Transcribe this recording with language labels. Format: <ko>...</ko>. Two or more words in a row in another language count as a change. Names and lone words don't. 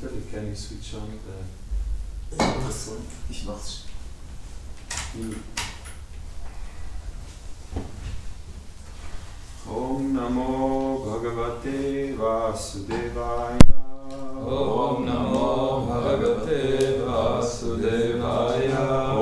<en>can you switch on the...</en> <de>Ich mach's.</de> <sa>Om Namo Bhagavate Vasudevaya. Om Namo Bhagavate Vasudevaya.</sa>